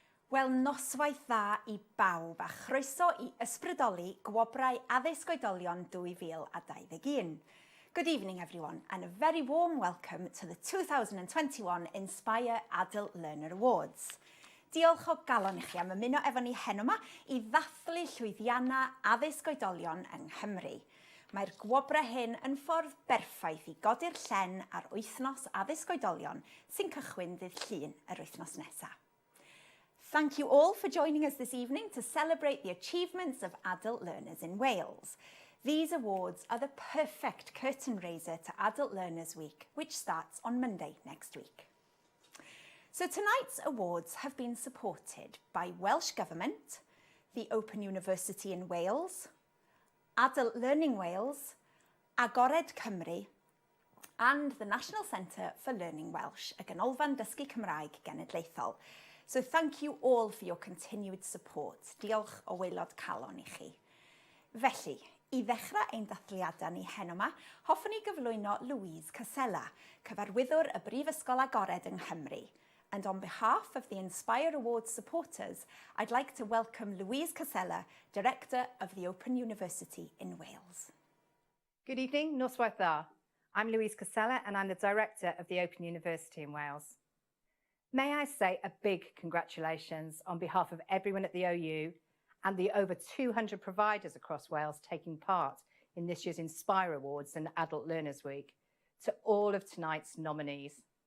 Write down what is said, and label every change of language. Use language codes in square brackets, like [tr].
[cy] Wel, noswaith dda I bawb a chroeso I ysbrydoli gwobrau addysg oedolion 2021. [en] Good evening everyone and a very warm welcome to the 2021 Inspire Adult Learner Awards. [cy] Diolch o galon I chi am ymuno efo ni heno yma I ddathlu llwyddiannau addysg oedolion yng Nghymru. Mae'r gwobrau hyn yn ffordd berffaith I godi'r llen ar wythnos addysg oedolion sy'n cychwyn ddydd Llun yr wythnos nesaf. [en] Thank you all for joining us this evening to celebrate the achievements of adult learners in Wales. These awards are the perfect curtain raiser to Adult Learners Week, which starts on Monday next week. So tonight's awards have been supported by Welsh Government, the Open University in Wales, Adult Learning Wales, Agored Cymru, and the National Centre for Learning Welsh, y Ganolfan Dysgu Cymraeg Genedlaethol. So thank you all for your continued support. [cy] Diolch o waelod calon I chi. Felly, I ddechrau ein dathliadau ni heno yma, hoffwn I gyflwyno Louise Casella, cyfarwyddwr y Brifysgol Agored yng Nghymru. [en] And on behalf of the Inspire Awards supporters, I'd like to welcome Louise Casella, Director of the Open University in Wales. Good evening, [cy] noswaith dda. [en] I'm Louise Casella and I'm the Director of the Open University in Wales. May I say a big congratulations on behalf of everyone at the OU and the over 200 providers across Wales taking part in this year's Inspire Awards and Adult Learners Week to all of tonight's nominees.